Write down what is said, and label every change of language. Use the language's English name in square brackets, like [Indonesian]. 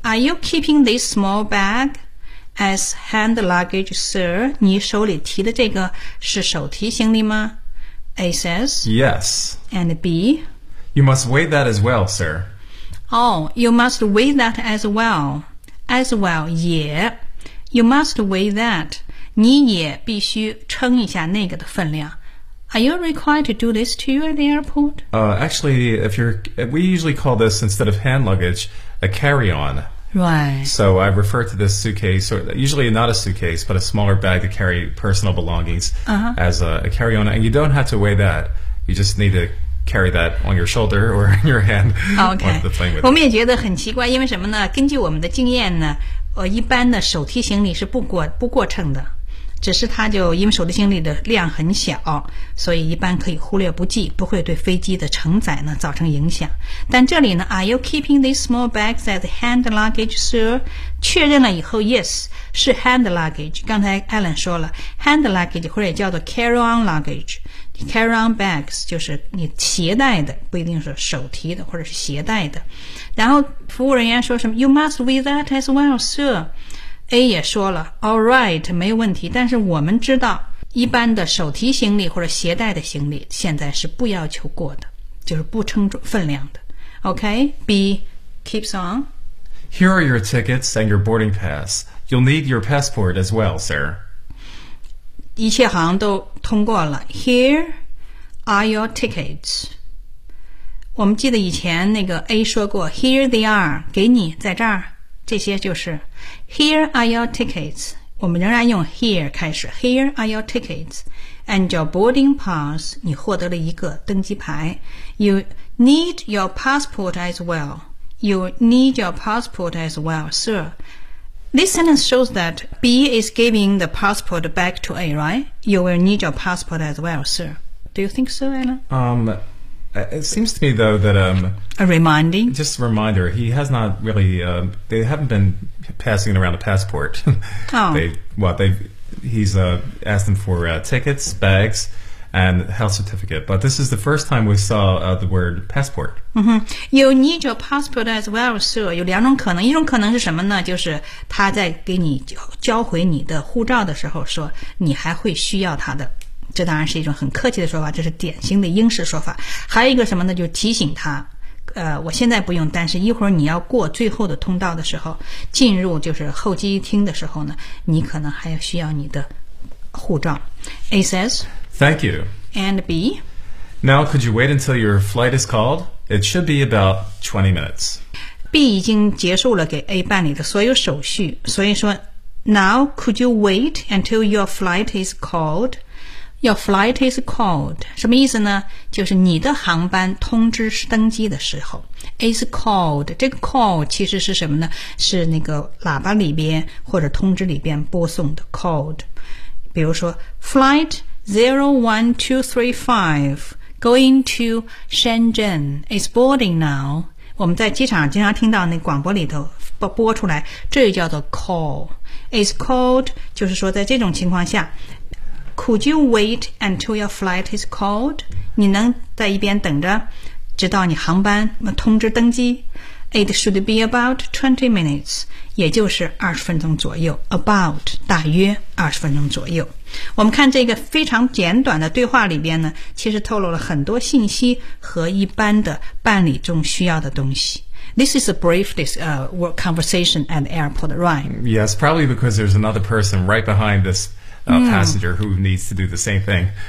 [English] Are you keeping this small bag as hand luggage, sir? [Chinese] 你手里提的这个是手提行李吗？ [English] A says, Yes. And B? You must weigh that as well, sir. Oh, you must weigh that as well. As well, 也 You must weigh that. 你也必须称一下那个的分量。 Are you required to do this too at the airport? Actually, we usually call this, instead of hand luggage, a carry-on. Right. So I refer to this suitcase, or usually not a suitcase, but a smaller bag to carry personal belongings、 uh-huh. as a carry-on. And you don't have to weigh that. You just need to carry that on your shoulder or in your hand. Okay. [Chinese] 我们也觉得很奇怪，因为什么呢？根据我们的经验呢，一般的手提行李是不过秤的，只是它就因为手提行李的量很小，所以一般可以忽略不计，不会对飞机的承载呢造成影响。但这里呢 [English] ，Are you keeping these small bags as hand luggage, sir? [Chinese] 确认了以后 ， [English] Yes， [Chinese] 是 hand luggage。刚才 Alan 说了 ，hand luggage 或者也叫做 carry-on luggage。 Carry-on bags 就是你携带的，不一定是手提的或者是携带的。然后服务人员说什么？You must weigh that as well, sir。 A 也说了 , [English] All right, [Chinese] 没有问题。但是我们知道一般的手提行李或者携带的行李现在是不要求过的就是不称分量的。 [English] OK,B keeps on. Here are your tickets and your boarding pass. You'll need your passport as well, sir. [Chinese] 一切好像都通过了。 [English] Here are your tickets. [Chinese] 我们记得以前那个 A 说过 , [English] Here they are, [Chinese] 给你在这儿。这些就是 [English] Here are your tickets [Chinese] 我们仍然用 [English] here [Chinese] 开始 [English] Here are your tickets And your boarding pass [Chinese] 你获得了一个登机牌 [English] You need your passport as well You need your passport as well, sir This sentence shows that B is giving the passport back to A, right? You will need your passport as well, sir Do you think so, Alan? It seems to me, though, that... A reminding? Just a reminder. He has not really... they haven't been passing around a passport. Oh. He's asked them for tickets, bags, and health certificate. But this is the first time we saw the word passport. Mm-hmm. You need your passport as well, sir. [Chinese] 有两种可能。一种可能是什么呢？就是他在给你交回你的护照的时候说你还会需要他的。这当然是一种很客气的说法，这是典型的英式说法。还有一个什么呢？就是提醒他，我现在不用，但是一会儿你要过最后的通道的时候，进入就是候机厅的时候呢，你可能还要需要你的护照。 [English] A says, Thank you. And B, Now could you wait until your flight is called? It should be about 20 minutes. [Chinese] B 已经结束了给 A 办理的所有手续，所以说 [English] Now could you wait until your flight is called? Your flight is called. [Chinese] 什么意思呢？就是你的航班通知是登机的时候。 [English] Is called. [Chinese] 这个 call 其实是什么呢？是那个喇叭里边或者通知里边播送的 called. 比如说 flight [English] 01235 going to Shenzhen is boarding now. [Chinese] 我们在机场经常听到那广播里头播出来，这就叫做 call. [English] It's called, [Chinese] 就是说在这种情况下 [English] could you wait until your flight is called? [Chinese] 你能在一边等着直到你航班通知登机。 [English] It should be about 20 minutes, [Chinese] 也就是20分钟左右。 About, 大约20分钟左右。我们看这个非常简短的对话里边呢，其实透露了很多信息和一般的办理中需要的东西。 [English] This is a brief conversation at the airport, right? Yes, probably because there's another person right behind this passenger who needs to do the same thing.